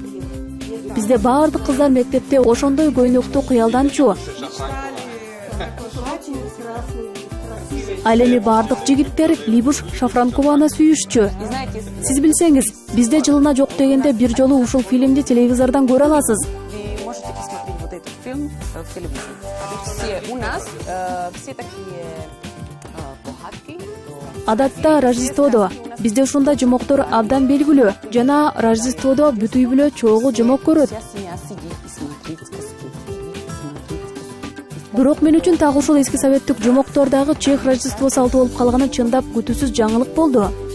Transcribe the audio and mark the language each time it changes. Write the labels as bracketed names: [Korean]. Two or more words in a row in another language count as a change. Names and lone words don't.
[Kyrgyz] Бизде баардык кыздар мектепте ошондой көйнөктү кыялданчу. Ал эми баардык жигиттер Либуш Шафранкованы сүйүшчү. Сиз билсеңиз, бизде жылына жок дегенде бир жолу ушул фильмди телевизордон көрө аласыз. [Russian] Вы можете посмотреть вот этот фильм в телевизоре. Все у нас, все такие богатки. [Kyrgyz] Адатта Рождестводо бизде ушундай жомоктор абдан белгилүү. Жана Рождестводо бүт үй бүлө чогуу жомок көрөт. Бирок мен үчүн так ушул эски советтик жомоктордагы чех Рождество салты болуп калганы чындап күтүүсүз жаңылык болду.